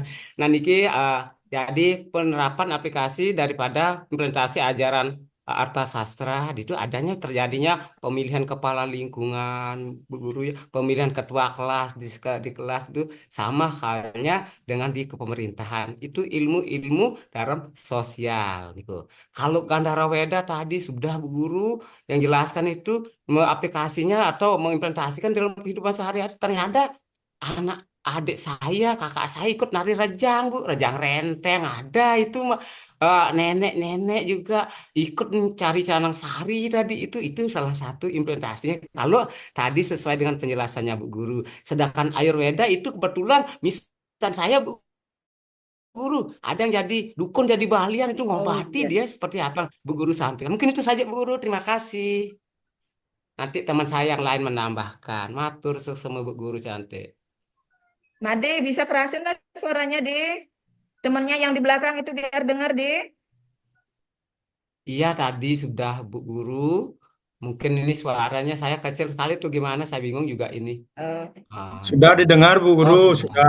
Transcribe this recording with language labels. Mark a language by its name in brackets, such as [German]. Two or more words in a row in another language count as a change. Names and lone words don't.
[Indonesian] Nah, niki jadi penerapan aplikasi daripada implementasi ajaran Arta Sastra itu adanya terjadinya pemilihan kepala lingkungan, Bu Guru ya, pemilihan ketua kelas di kelas itu sama halnya dengan di kepemerintahan. Itu ilmu-ilmu dalam sosial gitu. Kalau Gandara Weda tadi sudah Bu Guru yang jelaskan itu aplikasinya atau mengimplementasikan dalam kehidupan sehari-hari, ternyata anak adik saya, kakak saya ikut nari rejang, Bu, rejang renteng ada itu mah. Nenek-nenek juga ikut mencari canang sari tadi itu salah satu implementasinya. Kalau tadi sesuai dengan penjelasannya Bu Guru, sedangkan Ayurveda itu kebetulan misal saya Bu Guru, ada yang jadi dukun, jadi balian itu Oh ngobati iya. dia seperti apa Bu Guru sampaikan. Mungkin itu saja Bu Guru, terima kasih. Nanti teman saya yang lain menambahkan. Matur sesama Bu Guru cantik. Made bisa kerasin lah suaranya, deh. Temennya yang di belakang itu biar dengar, deh. Iya tadi sudah Bu Guru. Mungkin ini suaranya saya kecil sekali tuh gimana? Saya bingung juga ini. Oh, Ah, Sudah didengar, Bu oh Guru. sudah. Sudah.